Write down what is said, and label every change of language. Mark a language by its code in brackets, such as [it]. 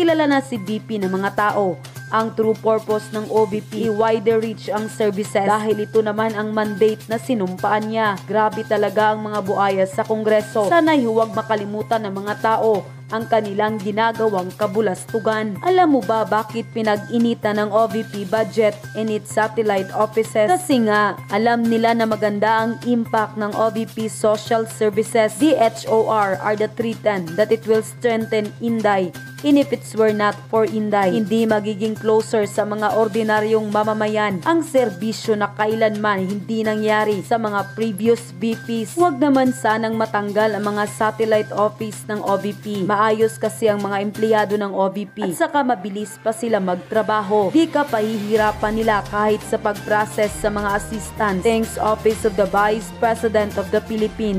[tl] Kilala na si VP ng mga tao. Ang true purpose ng OVP, wider reach ang services dahil ito naman ang mandate na sinumpaan niya. Grabe talaga ang mga buaya sa Kongreso. Sana'y huwag makalimutan ng mga tao ang kanilang ginagawang kabulastugan. Alam mo ba bakit pinag-initan ng OVP budget in its satellite offices? Kasi nga, alam nila na maganda ang impact ng OVP social services. [en] DHOR are the threatened that it will strengthen Inday. And if it were not for Inday, [tl] hindi magiging closer sa mga ordinaryong mamamayan ang serbisyo na kailanman hindi nangyari sa mga previous VPs. Huwag naman sanang matanggal ang mga satellite office ng OVP. Maayos kasi ang mga empleyado ng OVP at saka mabilis pa sila magtrabaho. Di ka pahihirapan nila kahit sa pag-process sa mga assistants. [en] Thanks Office of the Vice President of the Philippines.